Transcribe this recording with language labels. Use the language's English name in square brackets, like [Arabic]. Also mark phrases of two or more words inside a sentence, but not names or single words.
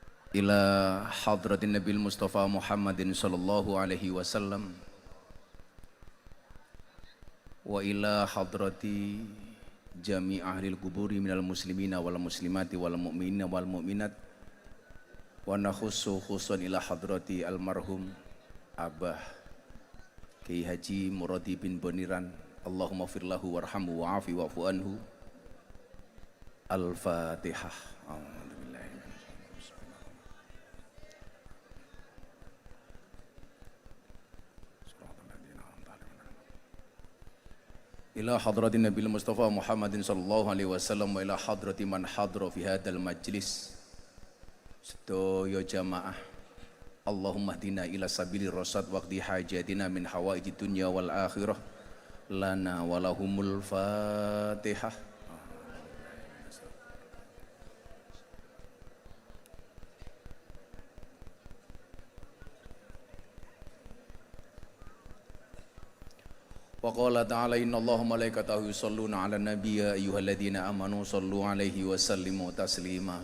[Arabic] إلى حضرة النبي المصطفى محمد صلى الله عليه وسلم وإلى حضرة جميع أهل القبور من المسلمين والمسلمات والمؤمنين والمؤمنات ونخص خصوصا إلى حضرة المرحوم أباه كياي حاج مرادي بن بونيران اللهم اغفر له وارحمه وعافه واعف عنه. الفاتحة إلى حضرة النبي المصطفى محمد صلى الله عليه وسلم وإلى حضرة من حضر في هذا المجلس. [Javanese] Sedaya jamaah, [Arabic] اللهم اهدنا إلى سبيل الرشاد واقض حاجاتنا من حوائج الدنيا والآخرة لنا ولهم الفاتحة. وقال تعالى إن الله وملائكته يصلون على النبي يا أيها الذين آمنوا صلوا عليه وسلموا تسليما.